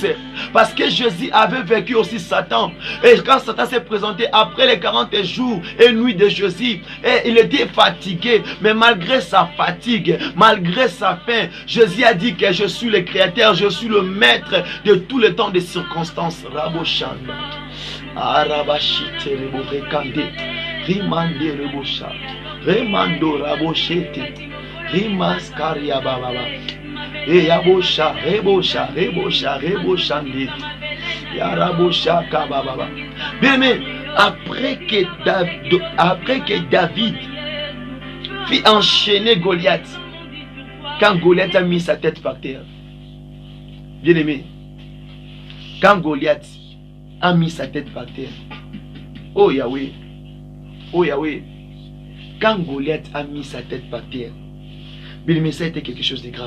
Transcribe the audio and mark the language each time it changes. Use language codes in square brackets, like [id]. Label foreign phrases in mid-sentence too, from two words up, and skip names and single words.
[fr] Parce que Jésus avait vécu aussi Satan. Et quand Satan s'est présenté après les 40 jours et nuit de Jésus, et il était fatigué. Mais malgré sa fatigue, malgré sa faim, Jésus a dit que je suis le créateur, je suis le maître de tous les temps des circonstances. Raboshanda. Arabashite reborekande. Rimande rebosha. Remando raboshete. Rimaskaria bababa. Et yabosha, rebosha, rebosha, reboshande. Yarabosha kabababa. Bien, mais après que David fit enchaîner Goliath, quand Goliath a mis sa tête par terre, bien aimé, quand Goliath a mis sa tête par terre, oh Yahweh, quand Goliath a mis sa tête par terre, bien aimé, ça a été quelque chose de grave.